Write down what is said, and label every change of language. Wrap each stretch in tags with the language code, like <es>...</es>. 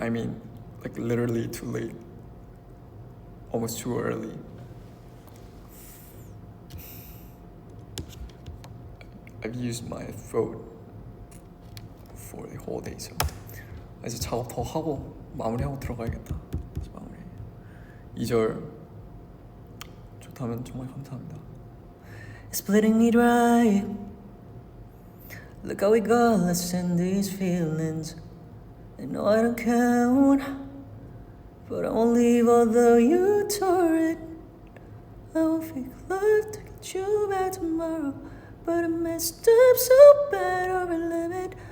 <en>I mean, like literally too late. Almost too early. I've used my phone for the whole day, so</en> <ko>이제 작업 더 하고 마무리하고 들어가야겠다. 이제 마무리. 2절 좋다면 정말 감사합니다.</ko> <en>Splitting me dry. Look how we got lost in these feelings. I know I don't count, but I won't leave although you tore it. I won't fake love to get you back tomorrow, but I messed up so bad over limit.</en>